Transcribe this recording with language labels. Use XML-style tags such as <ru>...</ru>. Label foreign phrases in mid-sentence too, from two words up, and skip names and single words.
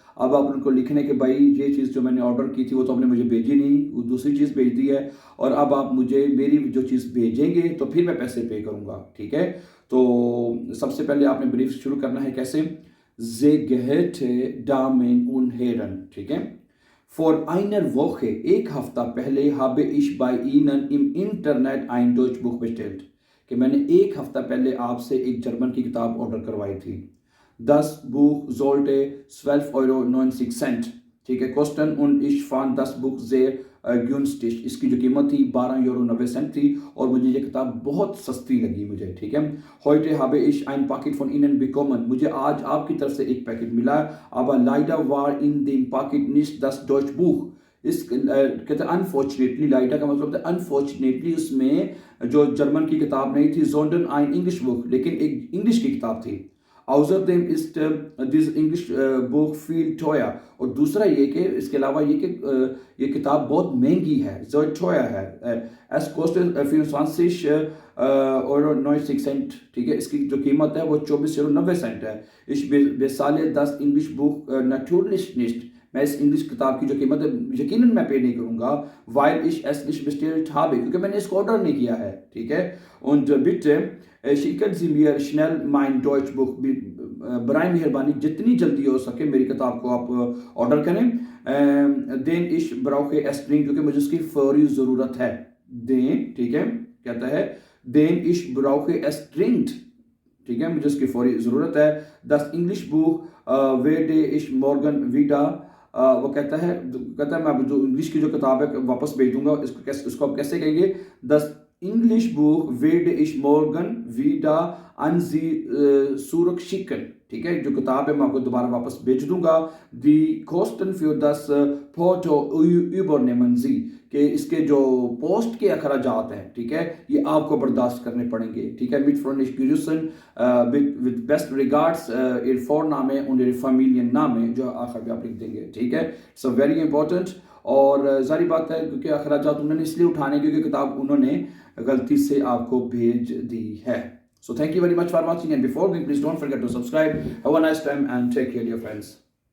<ur>اب آپ ان کو لکھنے کے بھائی یہ چیز جو میں نے آرڈر کی تھی وہ تو آپ نے مجھے بھیجی نہیں، وہ دوسری چیز بھیج دی ہے، اور اب آپ مجھے میری جو چیز بھیجیں گے تو پھر میں پیسے پے کروں گا، ٹھیک ہے. تو سب سے پہلے آپ نے بریف شروع کرنا ہے کیسے?</ur> <de>Gehörte Damen und Herren,</de> <ur>ٹھیک ہے.</ur> <de>Vor einer Woche,</de> <ur>ایک ہفتہ پہلے,</ur> <de>habe ich bei Ihnen im Internet ein Deutschbuch bestellt,</de> <ur>کہ میں نے ایک ہفتہ پہلے آپ سے ایک جرمن کی کتاب آرڈر کروائی تھی.</ur> <de>Das Buch sollte 12,90 €,</de> <ur>ٹھیک ہے,</ur> <de>kosten, und ich fand das Buch sehr günstig,</de> <ur>اس کی جو قیمت تھی 12,90 € تھی اور مجھے یہ کتاب بہت سستی لگی مجھے، ٹھیک ہے.</ur> <de>Heute habe ich ein Paket von Ihnen bekommen,</de> <ur>مجھے آج آپ کی طرف سے ایک پیکٹ ملا,</ur> <de>aber leider war in dem Paket nicht das Deutschbuch,</de> <ur>اس کہتے ہیں ان فارچونیٹلی، لائیڈا کا مطلب ہوتا ہے ان فارچونیٹلی، اس میں جو جرمن کی کتاب نہیں تھی,</ur> <de>sondern ein English Buch,</de> <ur>لیکن ایک انگلش کی کتاب تھی.</ur> <de>Außerdem ist</de> <en>this English</en> <de>Buch viel teuer,</de> <ur>اور دوسرا یہ کہ اس کے علاوہ یہ کہ یہ کتاب بہت مہنگی ہے,</ur> <de>sehr teuer है। Es kostet 24,90 €,</de> <ur>ٹھیک ہے، اس کی جو قیمت ہے وہ 24,90 € ہے.</ur> <de>Ich bezahle das English Buch natürlich nicht,</de> <ur>میں اس انگلش کتاب کی جو قیمت ہے یقیناً میں پے نہیں کروں گا,</ur> <de>weil ich es nicht bestellt habe,</de> <ur>کیونکہ میں نے اس کو آرڈر نہیں کیا ہے، ٹھیک ہے.</ur> <de>Und bitte schicken Sie mir schnell mein Deutschbuch,</de> <ur>برائے مہربانی جتنی جلدی ہو سکے میری کتاب کو آپ آرڈر کریں.</ur> <de>देन ich brauche es dringend,</de> <ur>کیونکہ مجھے اس کی فوری ضرورت ہے.</ur> <de>देन,</de> <ur>ٹھیک ہے، کہتا ہے</ur> <de>देन ich brauche es dringend,</de> <ur>ٹھیک ہے، مجھے اس کی فوری ضرورت ہے.</ur> <de>Das English Buch werde ich morgen wieder,</de> <ur>وہ کہتا ہے میں جو انگلش کی جو کتاب ہے واپس بھیج دوں گا. اس کو آپ کیسے کہیں گے?</ur> <de>Das English Buch werde ich morgen wieder an Sie zurückschicken,</de> <ur>ٹھیک ہے، جو کتاب ہے میں آپ کو دوبارہ واپس بھیج دوں گا.</ur> <de>Die Kosten für das Porto übernehmen Sie,</de> <ur>کہ اس کے جو پوسٹ کے اخراجات ہیں، ٹھیک ہے، یہ آپ کو برداشت کرنے پڑیں گے، ٹھیک ہے.</ur> <de>Mit freundlichen Grüßen,</de> <en>with best regards,</en> <de>ihr Vorname und ihr Familienname,</de> <ur>جو آخر میں آپ لکھ دیں گے، ٹھیک ہے.</ur> <en>So very important,</en> <ur>اور جاری بات ہے کیونکہ اخراجات انہوں نے اس لیے اٹھانے کیونکہ کتاب انہوں نے غلطی سے آپ کو بھیج دی ہے.</ur> <en>So thank you very much for watching, and before going, please don't forget to subscribe. Have a nice time and take care, dear friends.</en>